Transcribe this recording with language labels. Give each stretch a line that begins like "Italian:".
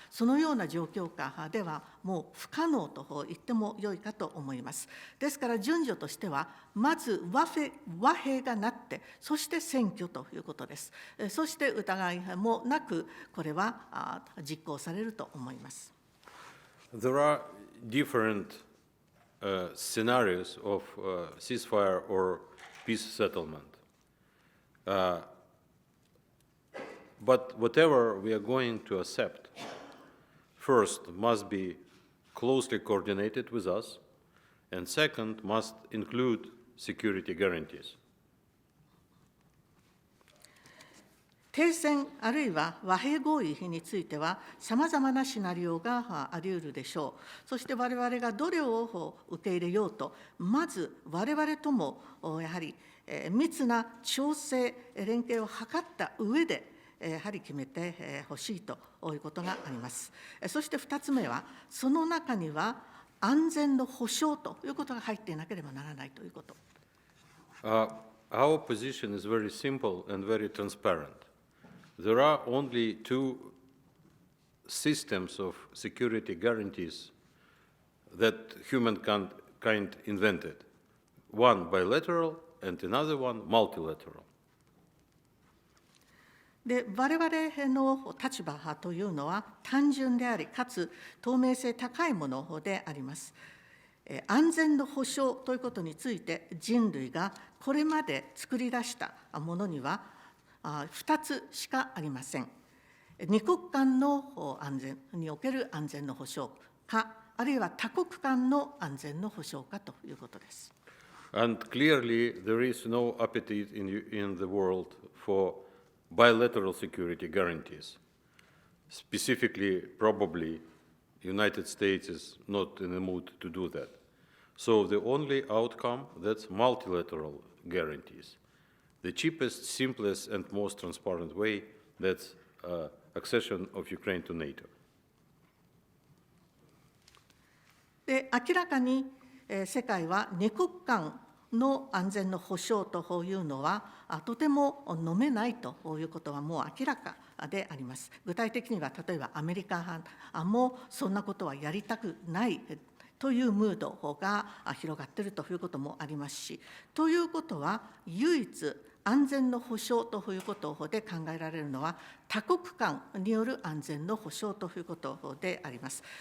Japanese: そのような状況下ではもう不可能と言ってもよいかと思います。ですから順序としては、まず和平がなって、そして選挙ということです。そして疑いもなく、これは実行されると思います。
English: There are different scenarios of ceasefire or peace settlement. But whatever we are going to accept, first must be closely coordinated with us, and second must include security guarantees.
Japanese: 停戦あるいは和平合意については、さまざまなシナリオがあり得るでしょう。そして我々がどれを受け入れようと、まず我々ともやはり密な調整、連携を図った上で、やはり決めてほしいということがあります。そして2つ目は、その中には安全の保障ということが入っていなければならないということ。
English: Our position is very simple and very transparent. There are only two systems of security guarantees that humankind invented. One bilateral and another one multilateral.
Japanese: で我々の立場というのは単純であり、かつ透明性高いものであります。安全の保障ということについて、人類がこれまで作り出したものには2つしかありません。二国間の安全における安全の保障か、あるいは多国間の安全の保障かということです。
English: And clearly there is no appetite in the world for bilateral security guarantees. Specifically, probably, United States is not in the mood to do that. So the only outcome, that's multilateral guarantees. The cheapest, simplest, and most transparent way, that's accession of Ukraine to NATO.
Japanese: で明らかに世界は二国間の安全の保障というのはとても飲めないということはもう明らかであります。具体的には例えばアメリカ派もそんなことはやりたくないというムードが広がっているということもありますし、ということは唯一安全の保障ということで考えられるのは多国間による安全の保障ということであります。